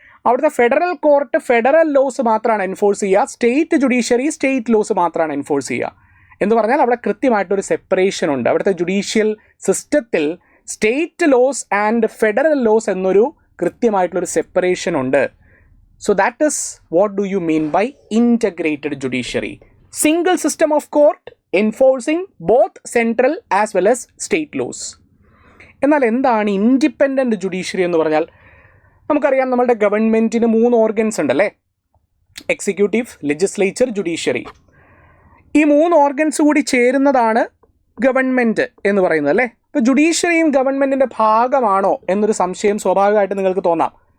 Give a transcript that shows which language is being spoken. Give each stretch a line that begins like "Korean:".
Malayalam: അവിടുത്തെ federal court federal loss മാത്രമാണ് enforce ചെയ്യുക, സ്റ്റേറ്റ് ജുഡീഷ്യറി സ്റ്റേറ്റ് ലോസ് മാത്രമാണ് എൻഫോഴ്സ് ചെയ്യുക. എന്ന് പറഞ്ഞാൽ അവിടെ കൃത്യമായിട്ടൊരു സെപ്പറേഷൻ ഉണ്ട്. അവിടുത്തെ ജുഡീഷ്യൽ സിസ്റ്റത്തിൽ state loss and federal loss എന്നൊരു കൃത്യമായിട്ടുള്ളൊരു സെപ്പറേഷൻ ഉണ്ട്.
English: So that is what do you mean by integrated judiciary. Single system of court enforcing both central as well as state laws.
Malayalam: എന്നാൽ എന്താണ് ഇൻഡിപെൻഡൻറ്റ് ജുഡീഷ്യറി എന്ന് പറഞ്ഞാൽ? നമുക്കറിയാം നമ്മളുടെ ഗവൺമെൻറ്റിന് 3 ഓർഗൻസ് ഉണ്ടല്ലേ, എക്സിക്യൂട്ടീവ്, ലെജിസ്ലേച്ചർ, ജുഡീഷ്യറി. ഈ 3 ഓർഗൻസ് കൂടി ചേരുന്നതാണ് ഗവൺമെൻറ് എന്ന് പറയുന്നത് അല്ലേ. ഇപ്പോൾ ജുഡീഷ്യറിയും ഗവൺമെൻറ്റിൻ്റെ ഭാഗമാണോ എന്നൊരു സംശയം സ്വാഭാവികമായിട്ട് നിങ്ങൾക്ക് തോന്നാം.